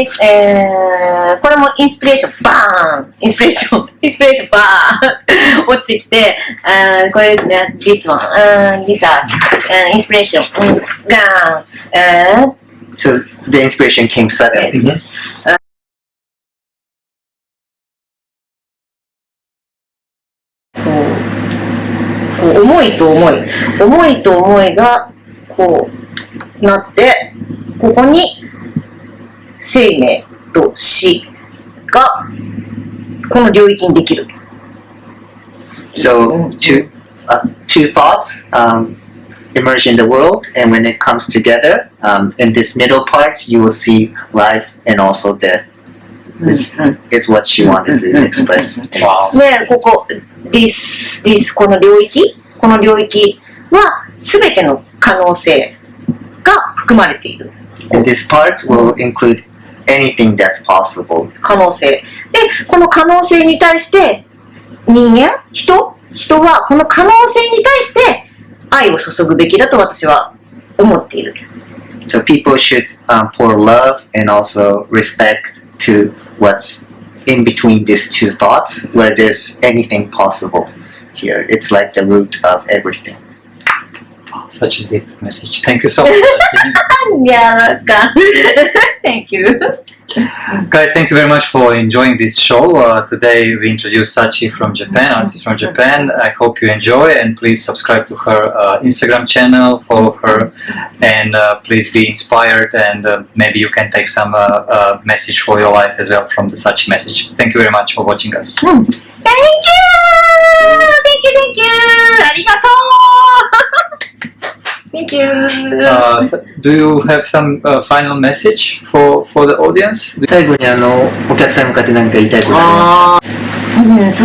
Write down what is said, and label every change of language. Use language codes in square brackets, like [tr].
[ja] This これもインスピレーションバーンインスピレーションバーン落ちてきて、これですね。 [en] This one, thisインスピレーションが、 So the inspiration came suddenly. [ja] 思いと思いがこうなってここに生命と死がこの領域にできる。 [en] So two thoughts emerge in the world, and when it comes together, in this middle part, you will see life and also death. Is what she wanted to express. Wow. [ja] で、ここ this この領域は全ての可能性が含まれている。 [en] And this part will include anything that's possible. [ja] 可能性。で、この可能性に対して人はこの可能性に対して愛を注ぐべきだと私は思っている。 [en] So people should pour love and also respect to what's in between these two thoughts, where there's anything possible here. It's like the root of everything. Such a deep message. Thank you so much. Yeah, thank you. Guys, thank you very much for enjoying this show. Today we introduced Sachi from Japan, artist from Japan. I hope you enjoy, and please subscribe to her Instagram channel, follow her, and please be inspired, and maybe you can take some message for your life as well from the Sachi message. Thank you very much for watching us. Thank you! Thank you! [ja] ありがとう [en] Thank you! Do you have some final message for the audience? [ja] 最後にお客さんに向かって何か言いたいことありますか？